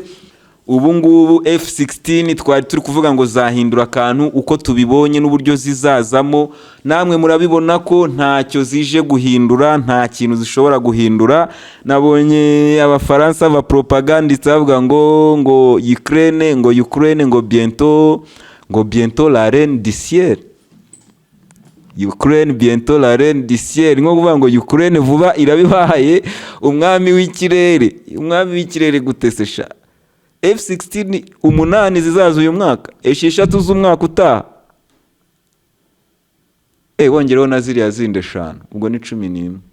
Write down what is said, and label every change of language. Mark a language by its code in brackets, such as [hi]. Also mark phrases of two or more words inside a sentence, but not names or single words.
[rw] Ubu ngubu F-16 twari turi kuvuga ngo zahindura akantu uko tubibonye n'uburyo zizazamo. Namwe murabibona ko ntacyo zije guhindura, nta kintu zishobora guhindura. Nabonye abafaransa ba propagandiste bavuga ngo Ukraine ngo [fr] bientôt la reine du ciel. Ukraine bientôt la reine du ciel, [rw] nko kuvuga ngo Ukraine vuba irabibahaye umwami w'ikirere gutesesha. F-16 umunani zizaza uyu mwaka, 6 z'umwaka utaha. Bongereho na ziriya zindi 5, ubwo ni 11.